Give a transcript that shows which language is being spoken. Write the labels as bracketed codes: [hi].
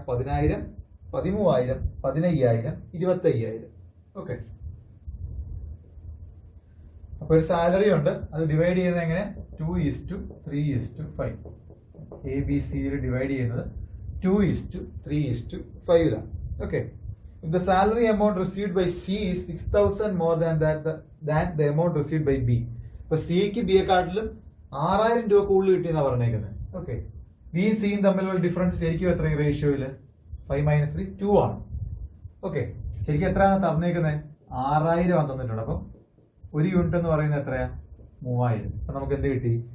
[ml] 10,000, 13,000, 15,000, 25,000. Okay, അപ്പോൾ ഒരു salary ഉണ്ട്, അത് ഡിവൈഡ് ചെയ്യുന്നത് എങ്ങനെ? 2:3:5. ABC ഡിവൈഡ് ചെയ്യുന്നത് 2:3:5ലാണ്. Okay. [en] If the salary amount received by C is 6,000 more than the amount received by B. [ml] ഇപ്പൊ സിക്ക് ബിയെക്കാട്ടിലും 6,000 രൂപ കൂടുതൽ കിട്ടിയെന്നാ പറഞ്ഞേക്കുന്നത്. ഓക്കെ. ബിയും സിയും തമ്മിലുള്ള ഡിഫറൻസ് ശരിക്കും എത്ര ഈ റേഷ്യോയില്? 5 - 3 2 ആണ്. ഓക്കെ. ശരിക്കും എത്രയാണ് തന്നേക്കുന്നത്? 6,000 തന്നിട്ടുണ്ട്. അപ്പം ഒരു യൂണിറ്റ് എന്ന് പറയുന്നത് എത്രയാ? 3,000. അപ്പൊ നമുക്ക് എന്ത് കിട്ടി?